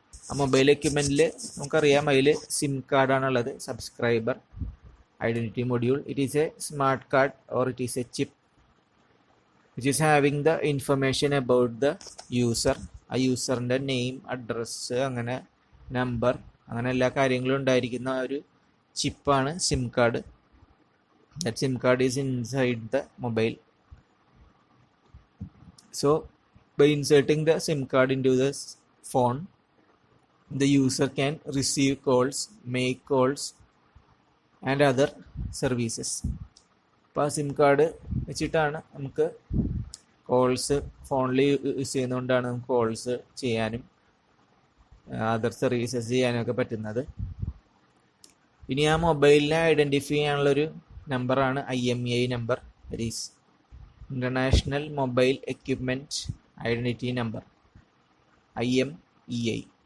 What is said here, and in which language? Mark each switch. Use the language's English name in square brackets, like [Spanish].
[Malayalam] ആ മൊബൈൽ എക്യുപ്മെൻറ്റിൽ നമുക്കറിയാം അതിൽ SIM കാർഡാണുള്ളത്, subscriber identity module. [English] It is a smart card or it is a chip which is having the information about the user. [Malayalam] ആ യൂസറിൻ്റെ name, address, അങ്ങനെ number, അങ്ങനെ എല്ലാ കാര്യങ്ങളും ഉണ്ടായിരിക്കുന്ന ഒരു ചിപ്പാണ് SIM card. [English] That SIM card is inside the mobile. So by inserting the SIM card into the phone, the user can receive calls, make calls and other services. [Malayalam] അപ്പോൾ ആ SIM card വെച്ചിട്ടാണ് നമുക്ക് calls, ഫോണിൽ use ചെയ്യുന്നതുകൊണ്ടാണ് നമുക്ക് calls ചെയ്യാനും other services ചെയ്യാനും ഒക്കെ പറ്റുന്നത്. ഇനി ആ മൊബൈലിനെ ഐഡൻറ്റിഫൈ ചെയ്യാനുള്ളൊരു നമ്പറാണ് IMEI number, [English] that is international mobile equipment identity number, [Malayalam] IMEI.